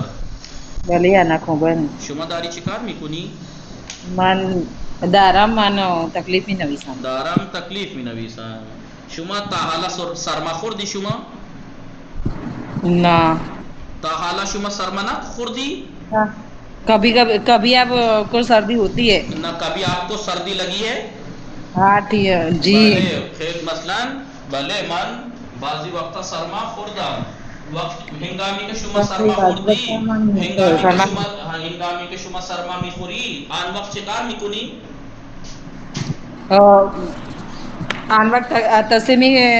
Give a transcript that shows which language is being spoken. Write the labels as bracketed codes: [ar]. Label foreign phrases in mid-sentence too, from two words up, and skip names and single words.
[fa] بله انا خوبم. شما داری چی کار میکنی؟ من دارم تکلیف می نویسم. دارم تکلیف می نویسم. شما تا حالا سرما خوردی شما؟ نه تا حالا شما سرما خوردی؟ [ur] کبھی اب کو سردی ہوتی ہے. نہ کبھی آپ کو سردی لگی ہے؟ ہاں ٹھیک ہے جی. [fa] بله خیر، مثلا بله من بعضی وقتا سرما خوردم، وقت هنگامی که شما سرما خوردی، هنگامی که شما سرما میخوری آن وقت چه کار میکنی؟ آن وقت تسمی